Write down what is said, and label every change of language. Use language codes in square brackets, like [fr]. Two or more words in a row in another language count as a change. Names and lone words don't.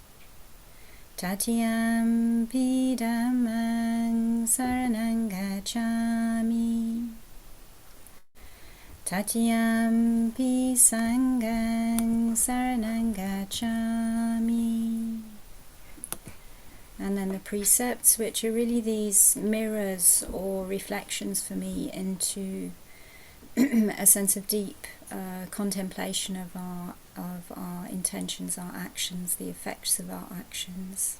[pi] Tatiyampi Dhammaṃ saranang gacchāmi. Tatyampi Sanghang Saranang Gacchami. [en] And then the precepts, which are really these mirrors or reflections for me into a sense of deep contemplation of our intentions, our actions, the effects of our actions.